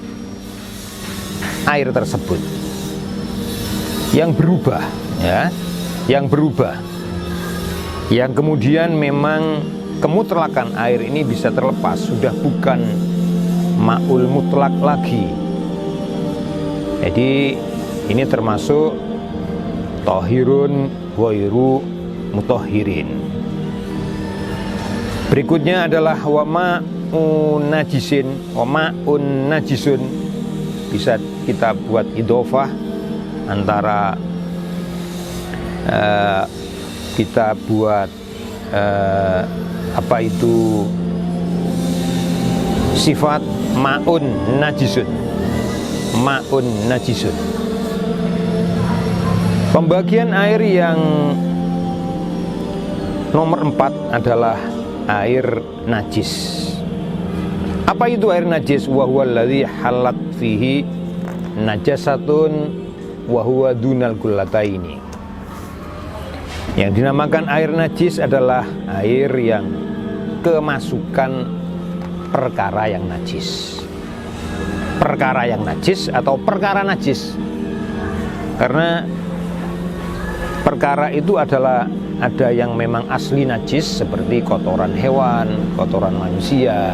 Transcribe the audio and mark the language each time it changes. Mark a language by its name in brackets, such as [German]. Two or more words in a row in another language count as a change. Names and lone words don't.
[Indonesian] air tersebut, yang berubah, ya, yang berubah, yang kemudian memang kemutlakan air ini bisa terlepas, sudah bukan [Arabic] ماء مطلق [Indonesian] lagi. Jadi ini termasuk [Arabic] طاهر غير مطهر. [Indonesian] Berikutnya adalah [Arabic] وماء نجس، وماء نجس. [Indonesian] Bisa kita buat idhofah antara kita buat apa itu sifat [Arabic] ماء نجس, ماء نجس. [Indonesian] Pembagian air yang nomor 4 adalah air najis. Apa itu air najis? [Arabic] وهو الذي حلت فيه نجاسة وهو دون القلتين. [Indonesian] Yang dinamakan air najis adalah air yang kemasukan perkara yang najis. Perkara yang najis atau perkara najis. Karena perkara itu adalah ada yang memang asli najis seperti kotoran hewan, kotoran manusia.